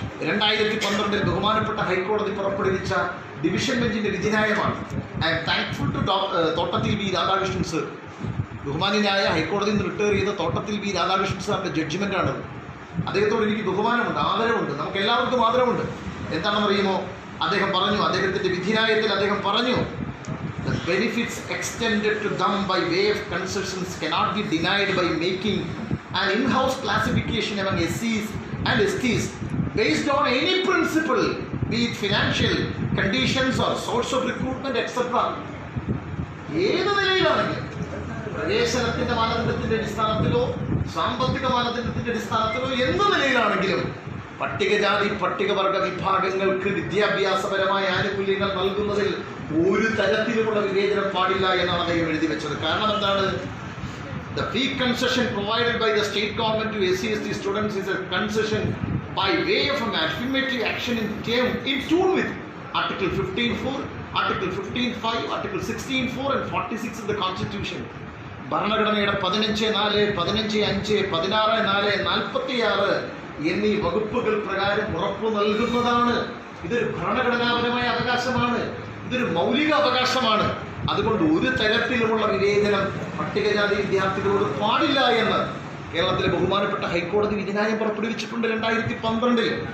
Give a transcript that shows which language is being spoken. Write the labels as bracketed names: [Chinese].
[Malayalam] 2012 ബഹുമാനപ്പെട്ട ഹൈക്കോടതി പുറപ്പെടുവിച്ച ഡിവിഷൻ ബെഞ്ചിന്റെ വിധിന്യായമാണ്. [English] I'm thankful to [Malayalam] തോട്ടത്തിൽ വി രാധാകൃഷ്ണൻ സർ. ബഹുമാന്യനായ ഹൈക്കോടതിയിൽ നിന്ന് റിട്ടയർ ചെയ്ത തോട്ടത്തിൽ വി രാധാകൃഷ്ണൻ സാറിന്റെ ജഡ്ജ്മെന്റാണത്. അദ്ദേഹത്തോട് എനിക്ക് ബഹുമാനമുണ്ട്, ആദരവുണ്ട്, നമുക്ക് എല്ലാവർക്കും ആദരവുണ്ട്. എന്താണെന്നറിയുമോ, അദ്ദേഹം പറഞ്ഞു, അദ്ദേഹത്തിന്റെ വിധിന്യായത്തിൽ അദ്ദേഹം പറഞ്ഞു, [English] the benefits extended to them by way of concessions cannot be denied by making an in-house classification among SCs and STs based on any principle, be it financial conditions or source of recruitment, etc. [Malayalam] ഏത് നിലയിലാണെങ്കിലും, പ്രവേശനത്തിന്റെ മാനദണ്ഡത്തിന്റെ അടിസ്ഥാനത്തിലോ സാമ്പത്തിക മാനദണ്ഡത്തിന്റെ അടിസ്ഥാനത്തിലോ എന്ത് നിലയിലാണെങ്കിലും പട്ടികജാതി പട്ടികവർഗ വിഭാഗങ്ങൾക്ക് വിദ്യാഭ്യാസപരമായ ആനുകൂല്യങ്ങൾ നൽകുന്നതിൽ ഒരു തരത്തിലുമുള്ള വിവേചനം പാടില്ല എന്നാണ് അദ്ദേഹം എഴുതി വെച്ചത്. കാരണം എന്താണ്? [English] The fee concession provided by the state government to SC/ST students is a concession by way of an affirmative action in tune with Article 15(4), Article 15(5), Article 16(4) and 46 of the Constitution. [Malayalam] ഭരണഘടനയുടെ 15(4), 15(5), 16(4), 46 എന്നീ വകുപ്പുകൾ പ്രകാരം ഉറപ്പു നൽകുന്നതാണ്. ഇതൊരു ഭരണഘടനാപരമായ അവകാശമാണ്, ഇതൊരു മൗലിക അവകാശമാണ്. അതുകൊണ്ട് ഒരു തരത്തിലുമുള്ള വിവേചനം പട്ടികജാതി വിദ്യാർത്ഥികളോട് പാടില്ല എന്ന് കേരളത്തിലെ ബഹുമാനപ്പെട്ട ഹൈക്കോടതി വിധിന്യായം പുറപ്പെടുവിച്ചിട്ടുണ്ട് 2012.